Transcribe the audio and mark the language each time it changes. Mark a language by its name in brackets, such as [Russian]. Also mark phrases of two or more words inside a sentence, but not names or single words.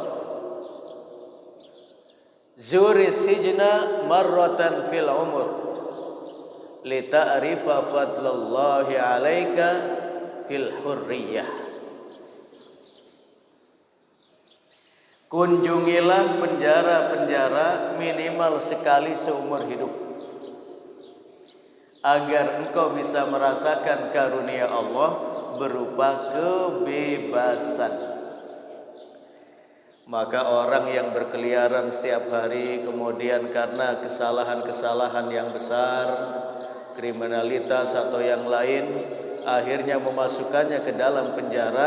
[Arabic] زر سجنا مرة في العمر لتعرف فضل الله عليك في الحرية. [Indonesian] Kunjungilah penjara-penjara minimal sekali seumur hidup, agar engkau bisa merasakan karunia Allah berupa kebebasan. Maka orang yang berkeliaran setiap hari, kemudian karena kesalahan-kesalahan yang besar, kriminalitas atau yang lain, akhirnya memasukkannya ke dalam penjara.